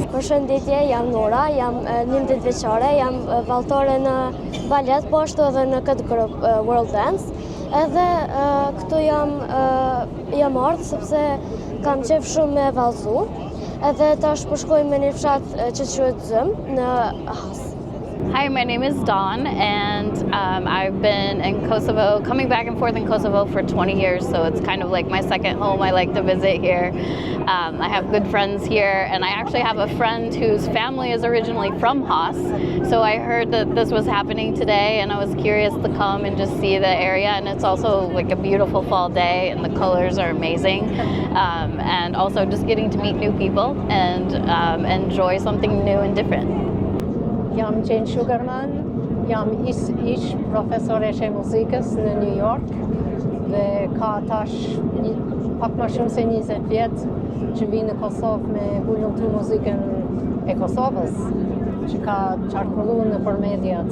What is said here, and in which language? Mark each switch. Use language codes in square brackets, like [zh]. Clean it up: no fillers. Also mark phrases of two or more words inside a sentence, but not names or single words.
[sq] Përshëndetje, jam Nora, jam 19 vjeçare, jam vallëtore në balet, po ashtu edhe në këtë grup World Dance. Edhe këtu jam ardhur sepse kam qef shumë me vallëzu. Edhe tash po shkoj me një fshat që quhet Zym në Has. [en] Hi, my name is Dawn, and I've been in Kosovo, coming back and forth in Kosovo for 20 years, so it's kind of like my second home. I like to visit here. I have good friends here, and I actually have a friend whose family is originally from Has, so I heard that this was happening today, and I was curious to come and just see the area, and it's also like a beautiful fall day, and the colors are amazing, and also just getting to meet new people and enjoy something new and different. [sq] Jam Jane Sugarman, jam ish profesoresh e muzikës në New York dhe ka tash pak më shumë se 20 vjet që vi në Kosovë me vullnetu muzikën e Kosovës, që ka qarkulluar nëpër mediat.